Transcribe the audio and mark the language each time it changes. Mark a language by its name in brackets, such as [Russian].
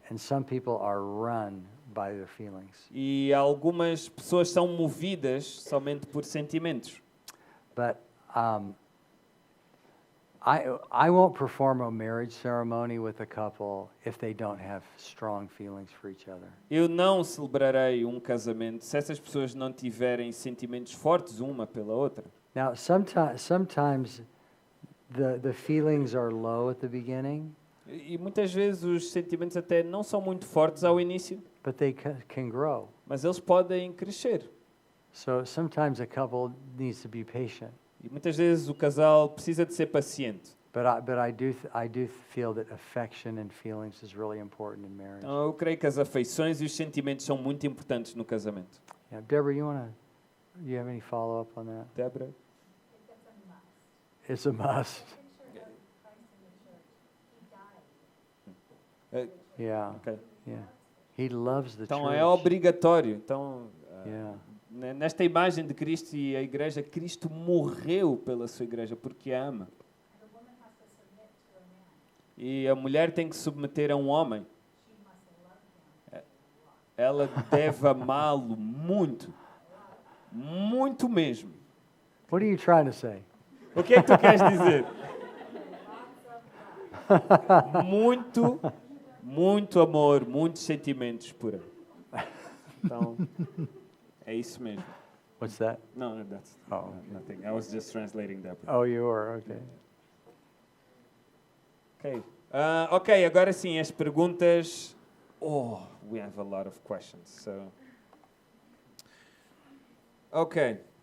[English] And some people are run by their feelings. [Portuguese] E algumas pessoas são movidas somente por sentimentos. [English] But I won't perform a marriage ceremony with a couple if they don't have strong feelings for each other. [Portuguese] Eu não celebrarei um casamento se essas pessoas não tiverem sentimentos fortes uma pela outra. [English] Now, sometimes the feelings are low at the beginning, [Portuguese] E muitas vezes os sentimentos até não são muito fortes ao início, [English] but they can grow. [Portuguese] mas eles podem crescer. [English] So sometimes a couple needs to be patient. [Portuguese] E muitas vezes o casal precisa de ser paciente. [English] But I do feel that affection and feelings is really important in marriage. [Portuguese] Então, eu creio que as afeições e os sentimentos são muito importantes no casamento. [English] Yeah, Deborah, you have any follow up on that? [Portuguese] Débora? [English] It's a must. Yeah. Ok. Yeah. He loves the [Portuguese] Então [English] church. [Portuguese] é obrigatório. Então, [English] Yeah. [Portuguese] nesta imagem de Cristo e a igreja, Cristo morreu pela sua igreja porque a ama. E a mulher tem que submeter a um homem. Ela deve amá-lo muito. Muito mesmo. [English] What are you trying to say? [Portuguese] O que é que tu queres dizer? Muito, muito amor, muitos sentimentos por ela. Então, é isso mesmo. [English] What's that? No, that's Oh. nothing. I was just translating that. Oh, you are? Okay. [Portuguese] Ok. Ok, agora sim, as perguntas. [English] Oh, we have a lot of questions. So, okay.